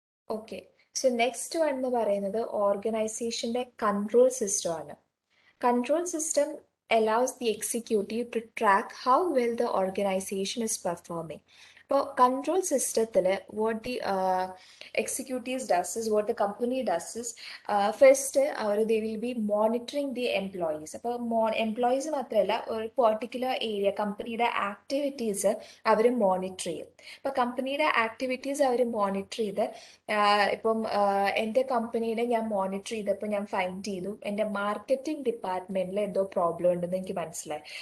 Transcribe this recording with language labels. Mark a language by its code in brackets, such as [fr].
[ml] Okay, so next one എന്ന് പറയുന്നത് ഓർഗനൈസേഷന്റെ കൺട്രോൾ സിസ്റ്റം ആണ്. [en] Control system allows the executive to track how well the organization is performing. For control system, what the executives does is, what the company does is, first they will be monitoring the employees. [ml] അപ്പോൾ employees മാത്രമല്ല, ഒരു particular area കമ്പനിയുടെ activities അവർ monitor ചെയ്യും. അപ്പോൾ കമ്പനിയുടെ activities അവർ monitor ചെയ്ത് ഇപ്പം എൻ്റെ കമ്പനിയുടെ ഞാൻ മോണിറ്റർ ചെയ്തപ്പോൾ ഞാൻ ഫൈൻഡ് ചെയ്തു എൻ്റെ മാർക്കറ്റിംഗ് ഡിപ്പാർട്ട്മെന്റിൽ എന്തോ പ്രോബ്ലം ഉണ്ടെന്ന് എനിക്ക് മനസ്സിലായി.